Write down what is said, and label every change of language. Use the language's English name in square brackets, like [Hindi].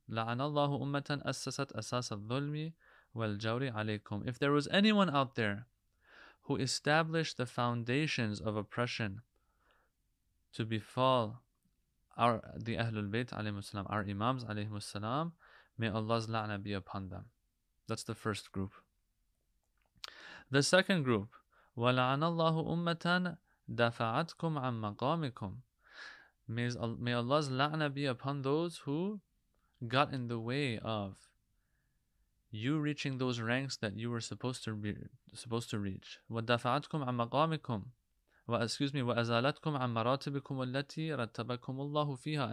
[Arabic] لَعَنَ اللَّهُ أُمَّةً أَسَّسَتْ أَسَاسَ الظُّلْمِ وَالْجَوْرِ عَلَيْكُمْ. [English] If there was anyone out there who established the foundations of oppression to befall the AhlulBayt alayhimus salam, our Imams alayhimus salam, may Allah's la'na be upon them. That's the first group. The second group, [Arabic] وَلَعَنَ اللَّهُ أُمَّةً دَفَعَتْكُمْ عَنْ مَقَامِكُمْ. [English] May Allah's la'na be upon those who got in the way of you reaching those ranks that you were supposed to reach. [Arabic] وَدَفَعَتْكُمْ عَنْ مَقَامِكُمْ وَأَزَالَتْكُمْ عَنْ مَرَاتِبِكُمُ الَّتِي رَتَّبَكُمُ اللَّهُ فِيهَا.